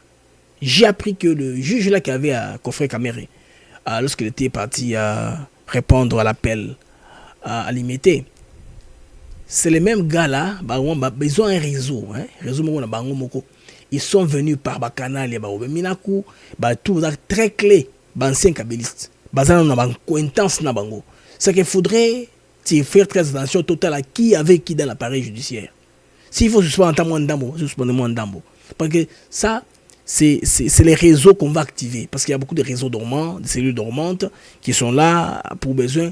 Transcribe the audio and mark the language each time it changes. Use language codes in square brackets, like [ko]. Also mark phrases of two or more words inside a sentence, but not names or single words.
[fr] J'ai appris que le juge là qui avait à Kofre Kamere, lorsqu'il était parti répondre à l'appel à l'imité, c'est les mêmes gars là, ils ont un réseau, ils sont venus par Bakanal et Minaku, tout très clé, ancien kabylistes, [ln] bazana na acquaintance na bango. [fr] C'est qu'il faudrait faire très attention total à qui avec qui dans l'appareil judiciaire. S'il faut suspendre moins d'ambo, suspendre moins d'ambo. Parce que ça, c'est les réseaux qu'on va activer. Parce qu'il y a beaucoup de réseaux dormants, des cellules dormantes qui sont là pour besoin.